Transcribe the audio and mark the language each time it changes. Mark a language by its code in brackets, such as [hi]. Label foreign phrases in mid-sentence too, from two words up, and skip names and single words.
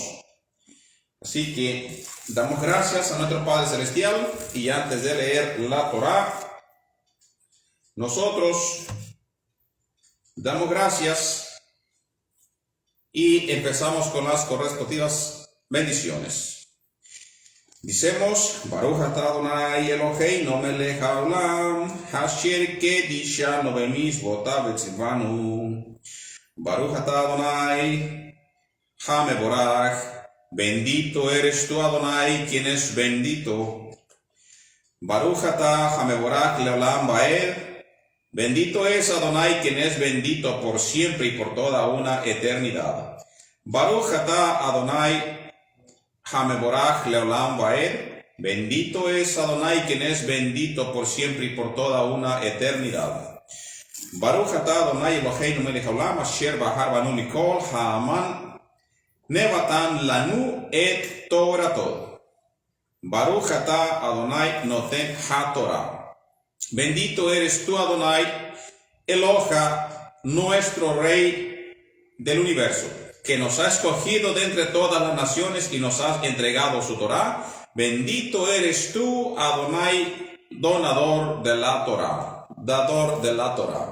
[es] Así que damos gracias a nuestro Padre Celestial y antes de leer la Torah, nosotros damos gracias y empezamos con las correspondidas bendiciones. Dicemos, [he] ברוך אתה אדוני אלוהינו מלך העולם, אשר קדשנו במצוותיו וציוונו. ברוך אתה אדוני המבורך. [es] Bendito eres tú, Adonai, quien es bendito. [he] ברוך אתה המבורך לעולם ועד. [es] Bendito es Adonai, quien es bendito por siempre y por toda una eternidad. [he] ברוך אתה אדוני המבורך לעולם ועד. [es] Bendito es Adonai, quien es bendito por siempre y por toda una eternidad. [he] ברוך אתה אדוני אלוהינו מלך העולם אשר בחר בנו מכל העמים ונתן לנו את תורתו. ברוך אתה אדוני נותן התורה. [es] Bendito eres tú, Adonai, Eloja, nuestro Rey del universo, que nos ha escogido de entre todas las naciones y nos has entregado su Torah. Bendito eres tú, Adonai, donador de la Torah, dador de la Torah.